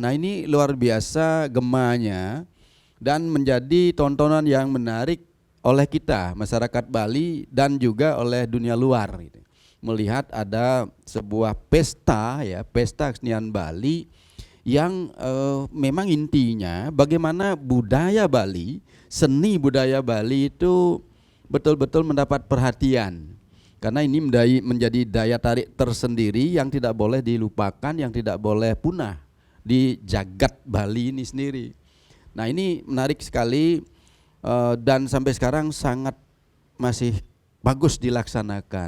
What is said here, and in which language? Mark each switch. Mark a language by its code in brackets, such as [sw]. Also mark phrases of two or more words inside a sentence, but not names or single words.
[id] Nah, ini luar biasa gemanya dan menjadi tontonan yang menarik oleh kita masyarakat Bali dan juga oleh dunia luar gitu. Melihat ada sebuah pesta ya, pesta kesenian Bali yang memang intinya bagaimana budaya Bali, seni budaya Bali itu betul-betul mendapat perhatian. Karena ini menjadi daya tarik tersendiri yang tidak boleh dilupakan, yang tidak boleh punah di jagat Bali ini sendiri. Nah, ini menarik sekali dan sampai sekarang sangat masih bagus dilaksanakan.